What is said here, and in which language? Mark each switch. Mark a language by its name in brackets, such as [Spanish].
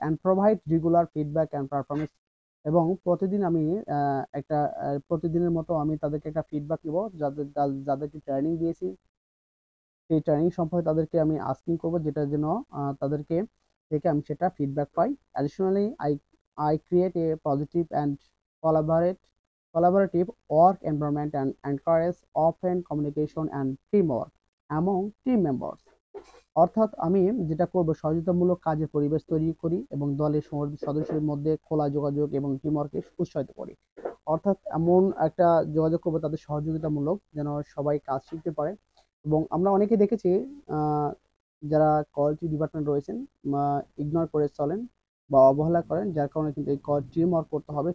[English] and provide regular feedback and performance, [Bangla] এবং প্রতিদিন আমি একটা প্রতিদিনের মতো আমি তাদেরকে একটা ফিডব্যাক নিব, যাদেরকে ট্রেনিং দিয়েছি সেই ট্রেনিং সম্পর্কে তাদেরকে আমি আস্কিং করবো, যেটা যেন তাদেরকে থেকে আমি সেটা feedback pi. [English] Additionally I create a positive and collaborative work environment and encourage open communication and teamwork among team members. [Bangla] অর্থাৎ আমি যেটা করব, সহযোগিতামূলক কাজের পরিবেশ তৈরি করি এবং দলের সদস্যদের মধ্যে খোলা যোগাযোগ এবং টিমওয়ার্ককে উৎসাহিত করি। অর্থাৎ এমন একটা যোগাযোগ করবো তাদের সহযোগিতামূলক, যেন সবাই কাজ শিখতে পারে। এবং আমরা অনেকে দেখেছি যারা কোয়ালিটি ডিপার্টমেন্ট রয়েছেন ইগনোর করে চলেন বা অবহেলা করেন, যার কারণে কিন্তু এই টিম ওয়ার্ক করতে হবে।